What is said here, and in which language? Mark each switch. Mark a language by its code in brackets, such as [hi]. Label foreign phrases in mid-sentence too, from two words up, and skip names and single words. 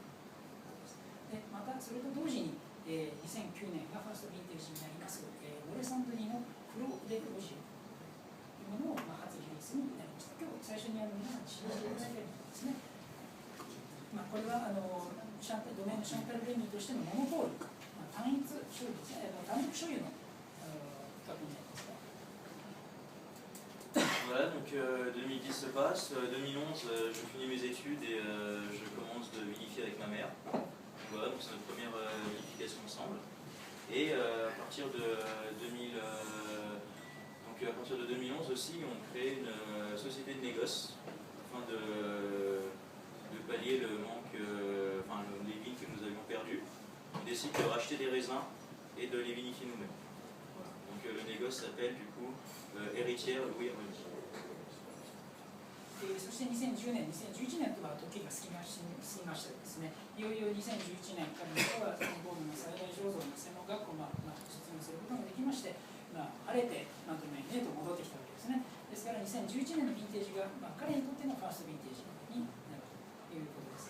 [ja] でまたそれと同時に、2009年がファーストヴィンテージになります、モレサンドニのフロ・デ・ロジエというものを、初リリースになりました。今日最初に皆さんに指導していただいたようにですね、これはドメインのシャンタル・レミーとしてのモノポール、単独所有の企画になります。 [fr] Voilà, donc 2010 se passe, 2011 je finis mes études et je commence de vinifier avec ma mère. Voilà, donc c'est notre première vinification ensemble. Et à partir de 2011 aussi, on crée une société de négoce afin de pallier le manque, les vignes que nous avions perdues. On décide de racheter des raisins et de les vinifier nous-mêmes. Voilà. Donc le négoce s'appelle du coup Héritière Louis Remy. [ja] そして2010年、2011年とは時が過ぎましてですね、いよいよ2011年からはボールの栽培醸造の専門学校を卒業することができまして、晴れてドメインへと戻ってきたわけですね。ですから2011年のヴィンテージが、彼にとってのファーストヴィンテージになるということです。